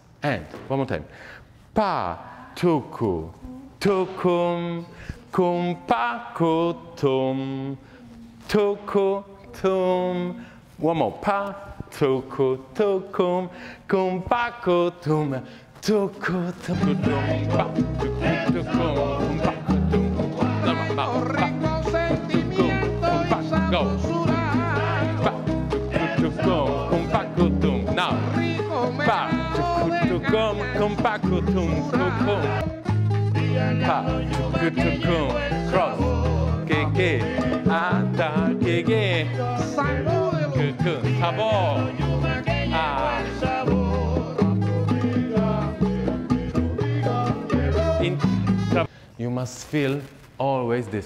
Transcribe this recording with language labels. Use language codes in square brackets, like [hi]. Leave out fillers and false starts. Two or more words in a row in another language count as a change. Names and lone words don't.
[en] And one more time. Pa, tuku, tukum, kumpakutum, tukutum. One more. Pa, tuku, tukum, kumpakutum, tukutum, Go. Kumpakutum. Now. Pa. Tukutukum. Kumpakutum. Tukum. Pa. Tukutukum. Cross. Keke. Ata. Keke. Kuku. Sabor. Ah. You must feel always this.